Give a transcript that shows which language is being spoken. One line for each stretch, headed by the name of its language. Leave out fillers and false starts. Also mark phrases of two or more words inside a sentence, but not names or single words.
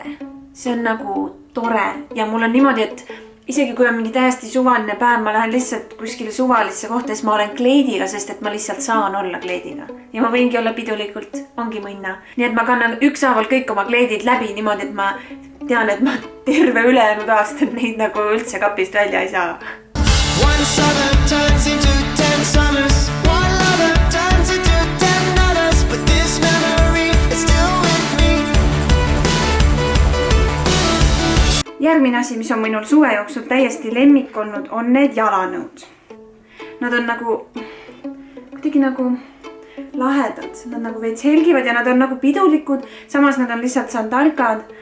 Estonian: See on nagu tore ja mul on niimoodi, et isegi kui on mingi täiesti suvaline päev, ma lähen lihtsalt kuskile suvalisse kohta, siis ma olen kleidiga, sest et ma lihtsalt saan olla kleidiga. Ja ma võingi olla pidulikult, ongi mõnna. Nii et ma kannan ükshaaval kõik oma kleidid läbi niimoodi, et ma tean, et ma terve ülejäänud aastat neid nagu üldse kapist välja ei saa.
English: One summer turns into 10 summers. One lover turns into 10 others. But this memory is still with me.
Estonian: Järgmine asi, mis on minul suve jooksul täiesti lemmik olnud, on need jalanõud. Nad on nagu, kuidagi nagu lahedad. Nad nagu veits helgivad ja nad on nagu pidulikud. Samas nad on lihtsalt sandalkad.